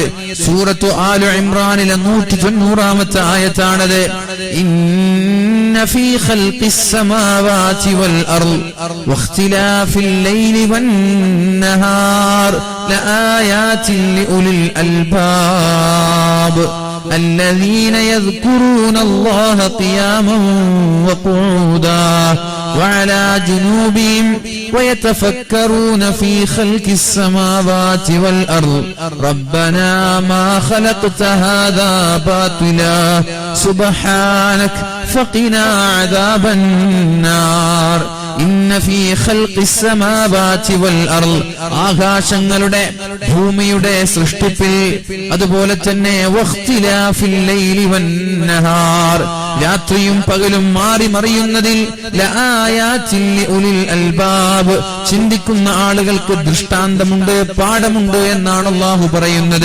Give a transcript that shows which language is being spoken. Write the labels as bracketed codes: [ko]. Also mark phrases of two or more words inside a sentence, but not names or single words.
[ml] സൂറത്തു ആലു ഇംറാനിലെ 190-ാമത്തെ ആയത്താണത്. [ar] إن في خلق السماوات والأرض واختلاف الليل والنهار لآيات لأولي الألباب الذين يذكرون الله قياما وقعودا وعلى جنوبهم ويتفكرون في خلق السماوات والأرض ربنا ما خلقت هذا باطلا سبحانك فقنا عذاب النار إن في خلق السماوات والأرض, [ml] ആകാശങ്ങളുടെ ഭൂമിയുടെ സൃഷ്ടിപ്പിൽ, അതുപോലെ തന്നെ [ar] واختلاف الليل والنهار, [ml] രാത്രിയും പകലും മാറി മറിയുന്നതിൽ [ar] لآيات لأولي الألباب [ml] ചിന്തിക്കുന്ന ആളുകൾക്ക് ദൃഷ്ടാന്തമുണ്ട്, പാഠമുണ്ട് എന്നാണ് അല്ലാഹു പറയുന്നത്.